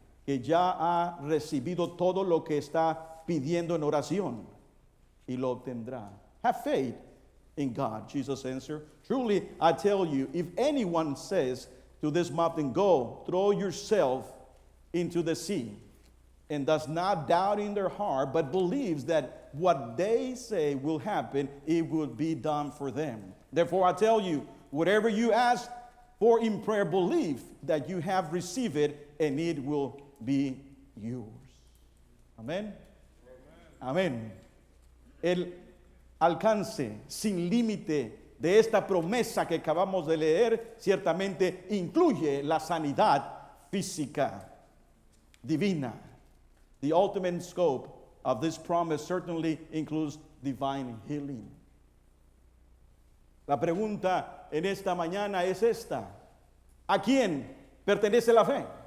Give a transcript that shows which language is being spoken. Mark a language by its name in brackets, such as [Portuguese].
[Spanish] que ya ha recibido todo lo que está pidiendo en oración y lo obtendrá. [English] Have faith in God. Jesus answered, truly I tell you, if anyone says to this mountain, go, throw yourself into the sea, and does not doubt in their heart, but believes that what they say will happen, it will be done for them. Therefore I tell you, whatever you ask for in prayer, believe that you have received it, and it will be yours. [Spanish] Amén. Amén. El alcance sin límite de esta promesa que acabamos de leer ciertamente incluye la sanidad física divina. [English] The ultimate scope of this promise certainly includes divine healing. [Spanish] La pregunta en esta mañana es esta: ¿a quién pertenece la fe?